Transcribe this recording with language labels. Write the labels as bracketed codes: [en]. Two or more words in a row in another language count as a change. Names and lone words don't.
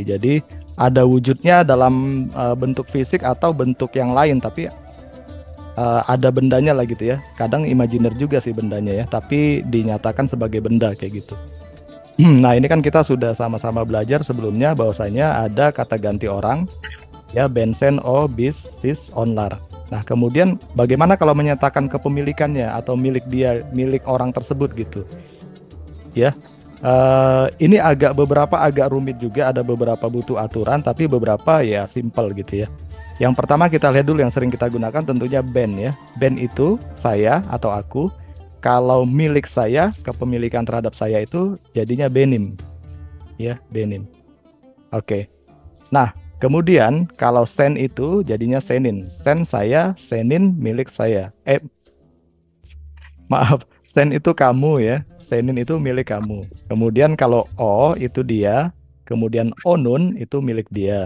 [id] Jadi ada wujudnya dalam bentuk fisik atau bentuk yang lain, tapi ada bendanya lah gitu ya. Kadang imajiner juga sih bendanya ya, tapi dinyatakan sebagai benda kayak gitu. Nah, ini kan kita sudah sama-sama belajar sebelumnya bahwasanya ada kata ganti orang ya, [tr] bensen o bis sis onlar. [id] Nah, kemudian bagaimana kalau menyatakan kepemilikannya atau milik dia, milik orang tersebut gitu ya. Ini beberapa agak rumit juga, ada beberapa butuh aturan, tapi beberapa ya simple gitu ya. Yang pertama kita lihat dulu yang sering kita gunakan tentunya ben ya. Ben itu saya atau aku. Kalau milik saya, kepemilikan terhadap saya itu jadinya benim ya, benim. Oke. Nah, kemudian kalau sen itu jadinya senin. Sen saya, senin milik saya. Maaf, sen itu kamu ya. Senin itu milik kamu. Kemudian kalau O itu dia, kemudian Onun itu milik dia.